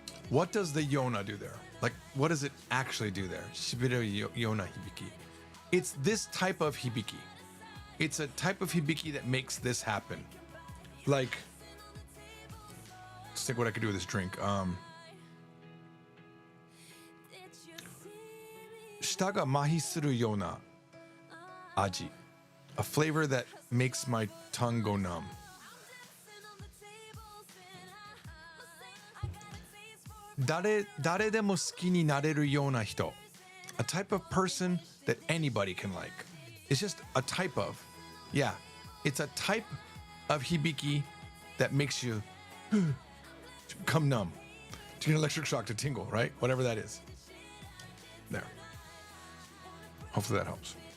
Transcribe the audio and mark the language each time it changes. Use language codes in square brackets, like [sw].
[en] What does the yona do there? Like, what does it actually do there? [ja] Shibireru yona hibiki. [en] It's this type of hibiki. It's a type of hibiki that makes this happen. Like, let's think what I could do with this drink. [ja] 舌が麻痺するような味. [en] A flavor that makes my tongue go numb. [ja] 誰でも好きになれるような人. [en] A type of person that anybody can like. It's just a type of. Yeah, it's a type of hibiki that makes you become numb. To get an electric shock, to tingle, right? Whatever that is. There. Hopefully that helps.